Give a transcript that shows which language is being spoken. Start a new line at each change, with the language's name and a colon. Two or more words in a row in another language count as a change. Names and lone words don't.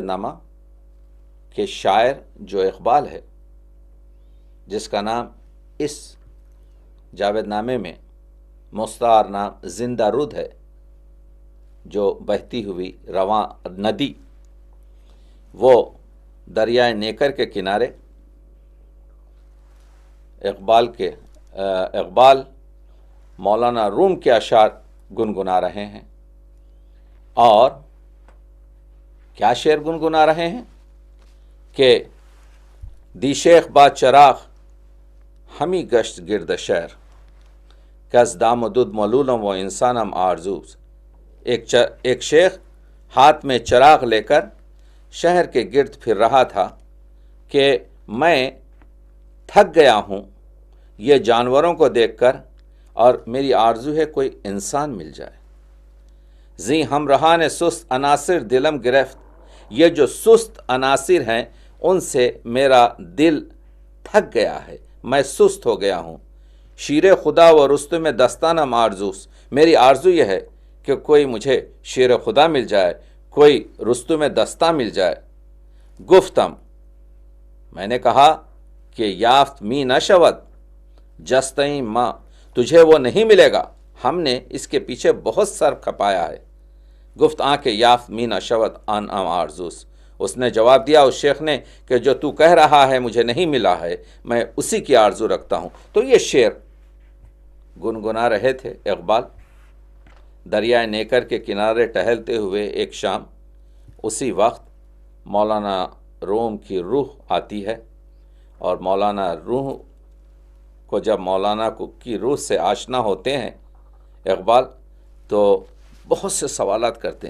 Urdu: نامہ کہ شاعر جو اقبال ہے، جس کا نام اس جاوید نامے میں مستعار نام زندہ رود ہے، جو بہتی ہوئی رواں ندی، وہ دریائے نیکر کے کنارے اقبال مولانا روم کے اشعار گنگنا رہے ہیں۔ اور کیا شعر گنگنا رہے ہیں کہ
Persian: دی شیخ با چراغ ہمی گشت گرد شہر، کس دام و دود ملولم و انسانم آرزوز۔
Urdu: ایک شیخ ہاتھ میں چراغ لے کر شہر کے گرد پھر رہا تھا کہ میں تھک گیا ہوں یہ جانوروں کو دیکھ کر، اور میری آرزو ہے کوئی انسان مل جائے۔
Persian: زی ہمراہان سست عناصر دلم گرفت،
Urdu: یہ جو سست عناصر ہیں ان سے میرا دل تھک گیا ہے، میں سست ہو گیا ہوں۔
Persian: شیر خدا و رستم دستانم آرزوس،
Urdu: میری آرزو یہ ہے کہ کوئی مجھے شیر خدا مل جائے، کوئی رستم دستہ مل جائے۔ گفتم، میں نے کہا کہ
Persian: یافت می نشود جستیں ماں،
Urdu: تجھے وہ نہیں ملے گا، ہم نے اس کے پیچھے بہت سر کھپایا ہے۔
Persian: گفت آنکھ یافت می نشود آن آرزوس،
Urdu: اس نے جواب دیا اس شیخ نے کہ جو تو کہہ رہا ہے مجھے نہیں ملا ہے، میں اسی کی آرزو رکھتا ہوں۔ تو یہ شعر گنگنا رہے تھے اقبال دریائے نیکر کے کنارے ٹہلتے ہوئے ایک شام، اسی وقت مولانا روم کی روح آتی ہے، اور مولانا روح کو جب مولانا کی روح سے آشنا ہوتے ہیں اقبال، تو بہت سے سوالات کرتے ہیں۔